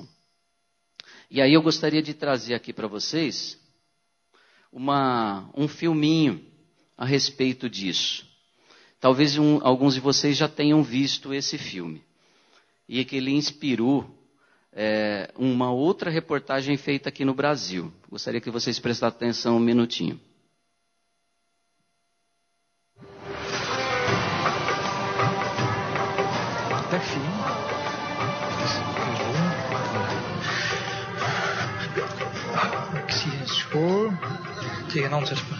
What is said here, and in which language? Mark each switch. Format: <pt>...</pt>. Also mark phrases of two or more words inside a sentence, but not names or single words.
<pt>E aí eu gostaria de trazer aqui para vocês um filminho a respeito disso. Talvez alguns de vocês já tenham visto esse filme. E que ele inspirou uma outra reportagem feita aqui no Brasil. Gostaria que vocês prestassem atenção um minutinho.</pt> <nl>Dag Fien. Ik zie een spoor tegen Antwerpen.</nl>